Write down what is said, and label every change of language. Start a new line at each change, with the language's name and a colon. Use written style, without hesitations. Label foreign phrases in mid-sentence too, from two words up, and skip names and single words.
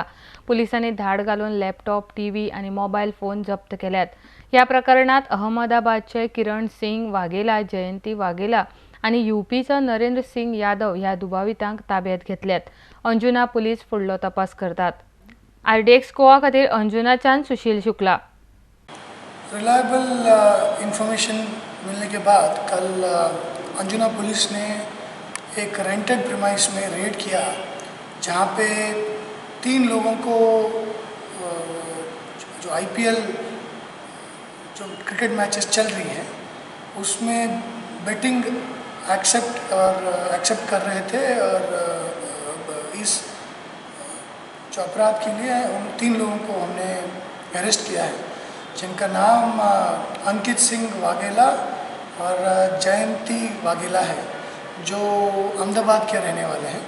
Konkani: पुलिसांनी धाड घालून लॅपटॉप, टीव्ही आणि मोबायल फोन जप्त केल्यात। ह्या प्रकरणात अहमदाबादचे किरण सिंग वाघेला, जयंती वाघेला आणि यूपीचो नरेंद्र सिंग यादव ह्या दुबावितांक ताब्यात घेतल्यात। अंजुना पुलीस फुडलो तपास करतात। RDX गोवा खातीर अंजुनाच्यान सुशील शुक्ला।
English: reliable information
Hindi: मिलने के बाद कल अंजुना पुलिस ने एक
English: rented premise
Hindi: में रेड किया, जहां पे 3 लोगों को जो IPL जो
English: cricket matches
Hindi: चल रही हैं उसमें
English: betting accept
Hindi: कर रहे थे और इस जो अपराध के लिए उन 3 लोगों को हमने अरेस्ट किया है, जिनका नाम अंकित सिंह वाघेला और जयंती वाघेला है, जो अहमदाबाद के रहने वाले हैं।